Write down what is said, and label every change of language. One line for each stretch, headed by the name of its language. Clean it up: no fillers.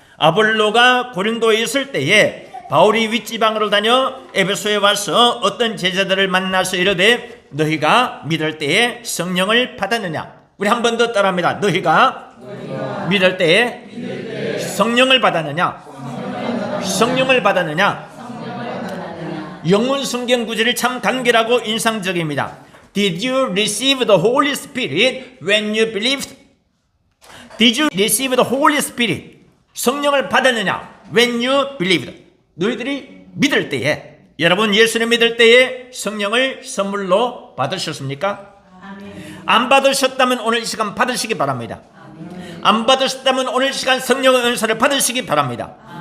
Korean: 아볼로가 고린도에 있을 때에 바울이 윗지방으로 다녀 에베소에 와서 어떤 제자들을 만나서 이르되 너희가 믿을 때에 성령을 받았느냐. 우리 한 번 더 따라합니다. 너희가 믿을 때에 성령을 받았느냐. 성령을 받았느냐. 영문 성경 구절이 참 간결하고 인상적입니다.
English: Did you receive the Holy Spirit when you believed? Did you receive the Holy Spirit?
Korean: 성령을 받았느냐?
English: When you believed.
Korean: 너희들이 믿을 때에, 여러분 예수를 믿을 때에 성령을 선물로 받으셨습니까? 안 받으셨다면 오늘 이 시간 받으시기 바랍니다. 안 받으셨다면 오늘 이 시간 성령의 은사를 받으시기 바랍니다.